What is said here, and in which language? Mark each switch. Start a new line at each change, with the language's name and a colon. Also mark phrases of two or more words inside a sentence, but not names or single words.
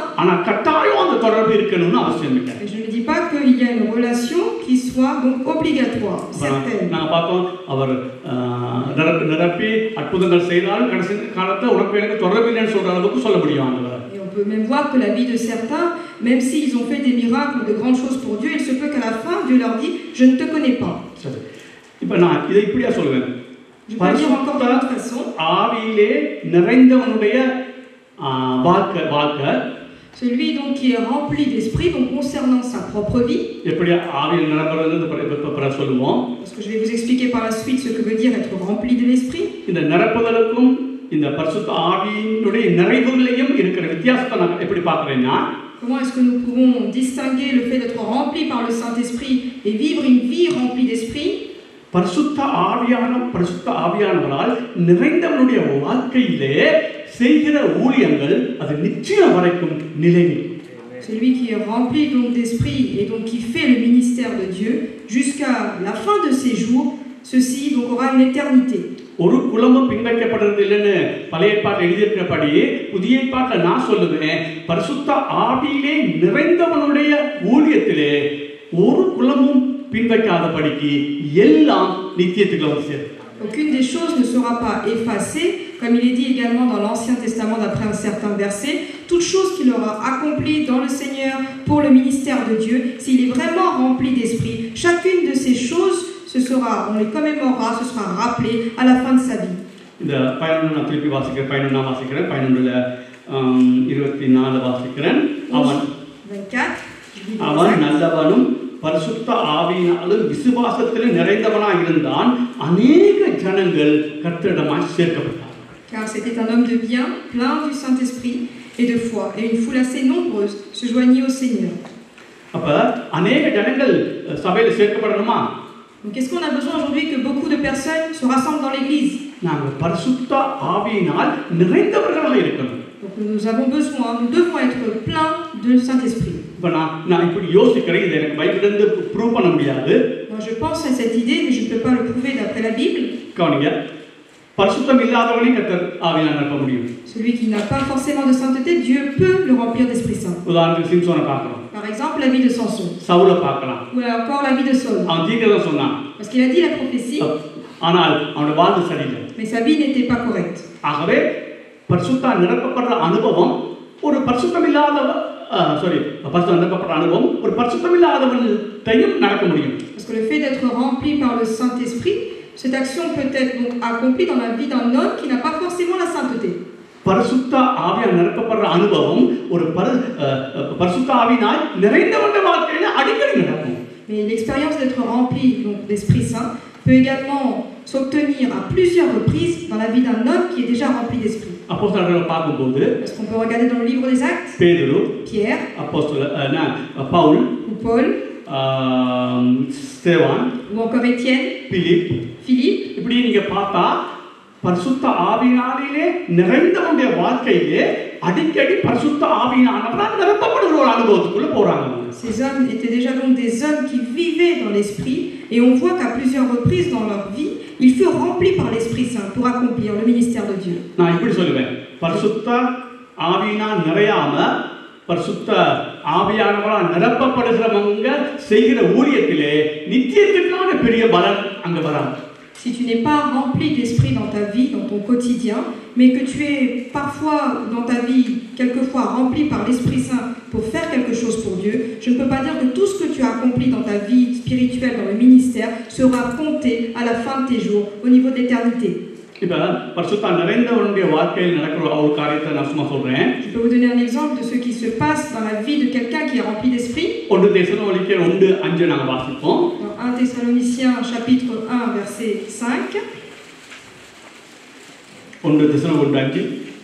Tamil: ஆனா கட்டாயம் அந்த தொடர்பு இருக்கணும்னு அவசியம் இல்லை.
French: Et je ne dis pas qu'il y a une relation qui soit donc obligatoire, certaine.
Tamil: நாங்க பார்த்தோம், அவர் நிரப்பி அற்புதங்கள் செய்தால் கடைசி காலத்துல உனக்கு எனக்கு தொடர்பு இல்லைன்னு சொல்ற அளவுக்கு சொல்ல முடியும் ஆண்டவர்.
French: Et on peut même voir que la vie de certains, même s'ils ont fait des miracles ou de grandes choses pour Dieu, il se peut qu'à la fin, Dieu leur dit, je ne te connais pas.
Tamil: சரி, இப்போ நான் இதை இப்படியா சொல்லுவேன்.
French: Je peux dire encore d'une autre façon.
Tamil: ஆவியிலே நிறைந்தவனுடைய வாழ்க்கை,
French: celui donc qui est rempli d'esprit, donc concernant sa propre vie.
Tamil: எப்படி ஆவியில் நிரப்புறது சொல்லுவோம்.
French: Parce que je vais vous expliquer par la suite ce que veut dire être rempli de l'esprit.
Tamil: இந்த நிரப்புதலுக்கும் இந்த பரிசுத்த ஆவியினுடைய நிறைவுகளையும் இருக்கிற வித்தியாசத்தை நான் எப்படி பார்க்கிறேன்னா,
French: comment est-ce que nous pouvons distinguer le fait d'être rempli par le Saint-Esprit et vivre une vie remplie d'esprit?
Tamil: பரிசுத்த ஆவியானவரால் நிறைந்தவனுடைய வாழ்க்கையிலே செய்கிற ஊழியங்கள் அது நிச்சயம் வரைக்கும் நிலைநிற்கும்.
French: Celui qui est rempli donc d'esprit et donc qui fait le ministère de Dieu jusqu'à la fin de ses jours, ceci donc aura une éternité.
Tamil: ஒரு குலமும் பின்வைக்கப்படுறது இல்லைன்னு பழைய ஏற்பாட்டில் எழுதியிருக்கிறபடி புதிய ஏற்பாட்டில் நான் சொல்லுவேன், பரிசுத்த ஆவியிலே நிறைந்தவனுடைய ஊழியத்திலே ஒரு குலமும் பின்வைக்காதபடிக்கு எல்லாம் நித்தியத்துக்குள்ள வந்து சேரும்.
French: Aucune des choses ne sera pas effacée, comme il est dit également dans l'Ancien Testament d'après un certain verset, toute chose qu'il aura accomplie dans le Seigneur pour le ministère de Dieu, s'il est vraiment rempli d'esprit, chacune de ces choses, on les commémorera, ce sera rappelé à la fin de sa vie.
Tamil: இந்த 11 நான் திருப்பி வாசிக்கிறேன், 11 வாசிக்கிறேன், 11ல 24 வாசிக்கிறேன். அவன் நல்லவனும் பரிசுத்த ஆவியினாலும் விசுவாசத்தில் நிறைந்தவனாய் இருந்தான், அநேக ஜனங்கள் கர்த்தரிடமாய் சேர்க்கப்பட்டார்.
French: Car c'était un homme de bien, plein du Saint-Esprit et de foi, et une foule assez nombreuse se joignit au Seigneur.
Tamil: அப்ப அநேக ஜனங்கள் சபையில சேர்க்கப்படணுமா?
French: Donc qu'est-ce qu'on a besoin aujourd'hui que beaucoup de personnes se rassemblent dans l'église?
Tamil: நாங்கள் பரிசுத்த ஆவியினால் நிறைந்தவர்களாக இருக்கணும்.
French: Donc nous avons besoin, nous devons être pleins de Saint-Esprit.
Tamil: இப்ப நான் இப்படி யோசிக்கிறேன், இது எனக்கு பைபிள்ல இருந்து ப்ரூவ் பண்ண முடியாது.
French: Moi je pense à cette idée, mais je ne peux pas le prouver d'après la Bible.
Tamil: கவனிங்க, பரிசுத்தம் இல்லாதவனை கர்த்தர் ஆவியால் நிரப்ப முடியும்.
French: Celui qui n'a pas forcément de sainteté, Dieu peut le remplir d'Esprit Saint.
Tamil: உதாரணத்துக்கு சிம்சோனை பார்க்கிறோம்.
French: Par exemple, la vie de Samson.
Tamil: சவுலை பார்க்கலாம்.
French: Ou encore la vie de Saul.
Tamil: அவன் தீர்க்கதரிசனம் சொன்னான்.
French: Parce qu'il a dit la prophétie.
Tamil: ஆனால் அவனுடைய வாழ்வு சரியில்லை.
French: Mais sa vie n'était pas correcte.
Tamil: ஆகவே பரிசுத்த நிரப்பப்படுற அனுபவம் ஒரு பரிசுத்தமில்லாதவன் நிரப்பப்படுற அனுபவம் ஒரு பரிசுத்தமில்லாதவனையும் நடக்க முடியும்.
French: Parce que le fait d'être rempli par le Saint-Esprit, cette action peut être donc accomplie dans la vie d'un homme qui n'a pas forcément la sainteté.
Tamil: பரிசுத்த ஆவியால் நிரப்பப்படுற அனுபவம் ஒரு பரிசுத்த ஆவியினால் நிறைந்தவனுடைய வாழ்க்கையில அடிக்கடி நடக்கும்.
French: Mais l'expérience d'être rempli donc d'Esprit Saint peut également s'obtenir à plusieurs reprises dans la vie d'un homme qui est déjà rempli d'esprit.
Tamil: அப்போஸ்தலர்களை பார்க்கும்போது,
French: est-ce qu'on peut regarder dans le livre des Actes?
Tamil: பேதுரு,
French: Pierre,
Tamil: பவுல்,
French: ou Paul,
Tamil: ஸ்தேவான்,
French: ou encore Étienne, Philippe.
Tamil: இப்படி நீங்க பார்த்தா பரிசுத்த ஆவியினாலே நிறைந்தவனுடைய வாழ்க்கையிலே அடிக்கடி பரிசுத்த ஆவியினானவரால் நிரப்பப்படுகிற ஒரு அனுபவத்துக்குள்ள போறாங்க.
French: Ces hommes étaient déjà donc des hommes qui vivaient dans l'esprit, et on voit qu'à plusieurs reprises dans leur vie, ils furent remplis par l'Esprit Saint pour accomplir le ministère de Dieu.
Tamil: நான் இப்படி சொல்லுவேன், பரிசுத்த ஆவியினால் நிறையாம பரிசுத்த ஆவியானவரால் நிரப்பப்படுகிறவங்க செய்கிற ஊழியத்திலே நித்தியத்துக்கான பெரிய பலன் அங்க வராது.
French: Si tu n'es pas rempli d'esprit dans ta vie, dans ton quotidien, mais que tu es parfois dans ta vie, quelquefois rempli par l'Esprit Saint pour faire quelque chose pour Dieu, je ne peux pas dire que tout ce que tu as accompli dans ta vie spirituelle, dans le ministère, sera compté à la fin de tes jours, au niveau de l'éternité.
Tamil: இப்ப பரிசுத்த நிறைந்தவனுடைய வாழ்க்கையில் நடக்கிற ஒரு காரியத்தை நான் சும்மா சொல்றேன்.
French: Je peux vous donner un exemple de ce qui se passe dans la vie de quelqu'un qui est rempli d'esprit.
Tamil: 1 தெசலோனிக்கேயர் 1:5 நாங்க வாசிப்போம்.
French: Dans 1 Thessaloniciens chapitre 1 verset 5.
Tamil: 1 தெசலோனிக்கேயர் 1:5.